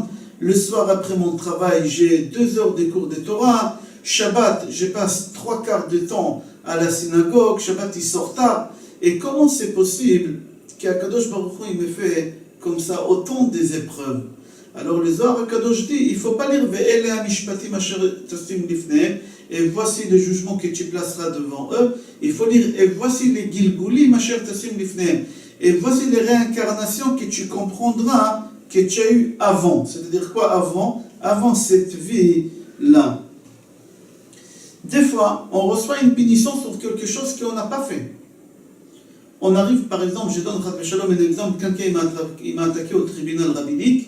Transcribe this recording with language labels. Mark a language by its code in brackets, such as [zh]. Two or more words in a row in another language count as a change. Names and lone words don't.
[fr] Le soir après mon travail, j'ai 2 heures de cours de Torah. Shabbat, je passe 3/4 de temps à la synagogue. Shabbat, il sort tard. Et comment c'est possible qu' [he] הקדוש ברוך הוא [fr] il me fait comme ça autant des épreuves? Alors le Zohar HaKadosh dit, il ne faut pas lire [he] ואלה המשפטים אשר תשים לפניהם, [fr] et voici le jugement que tu placeras devant eux. Il faut lire, et voici les Gilgulim [he] אשר תשים לפניהם, [fr] et voici les réincarnations que tu comprendras que tu as eues avant. C'est-à-dire quoi avant? Avant cette vie-là. Des fois, on reçoit une punition sur quelque chose qu'on n'a pas fait. On arrive, par exemple, je donne un exemple, quelqu'un m'a attaqué au tribunal rabbinique.